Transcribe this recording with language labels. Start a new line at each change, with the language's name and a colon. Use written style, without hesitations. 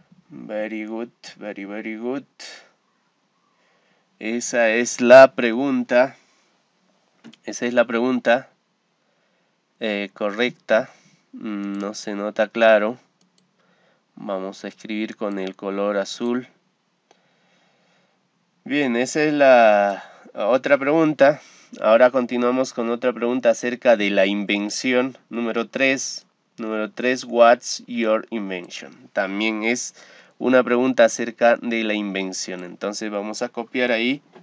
English: Very good, very good.
Spanish: Esa es la pregunta. Esa es la pregunta correcta. no se nota claro. Vamos a escribir con el color azul. Bien, esa es la otra pregunta. Ahora continuamos con otra pregunta acerca de la invención. Número 3. Número 3,
English: what's your invention?
Spanish: También es una pregunta acerca de la invención. Entonces vamos a copiar ahí.